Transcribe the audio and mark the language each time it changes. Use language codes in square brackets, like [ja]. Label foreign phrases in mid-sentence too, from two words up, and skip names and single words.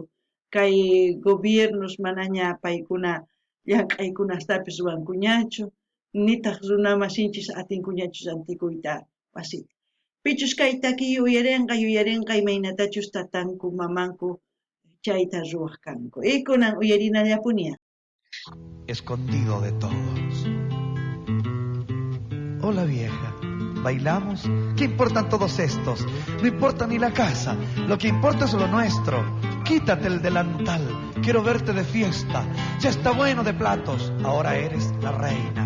[qu] Kay gobiernos manaña paykuna llank'aykunastapis ruwankuñachu. Nitaq runa masinchis atinkuñachu rantikuyta wasita. Pichus kay takiy uyarinqa imaynatachus tatanku mamanku chayta ruwaq kanku. Y kunan uyarinallapuña. [es] Escondido de todos. Hola vieja, ¿bailamos? ¿Qué importan todos estos? No importa ni la casa, lo que importa es lo nuestro. Quítate el delantal, quiero verte de fiesta. Ya está bueno de platos, ahora eres la reina.